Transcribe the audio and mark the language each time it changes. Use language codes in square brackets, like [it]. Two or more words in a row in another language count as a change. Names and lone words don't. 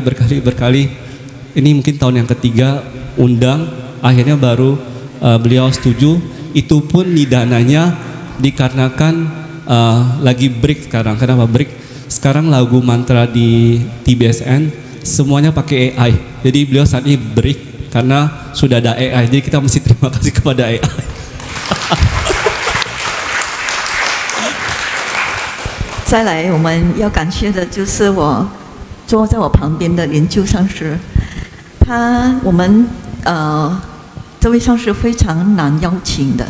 [id] Ini mungkin tahun yang ketiga undang, akhirnya baru beliau setuju. Itu pun nidananya dikarenakan lagi break sekarang. Kenapa break? Sekarang lagu mantra di TBSN semuanya pakai AI. Jadi beliau saat ini break karena sudah ada AI. Jadi kita mesti terima kasih kepada AI. [zh] 再来，我们要感谢的就是坐在我旁边的莲救上师，这位上师非常难邀请的。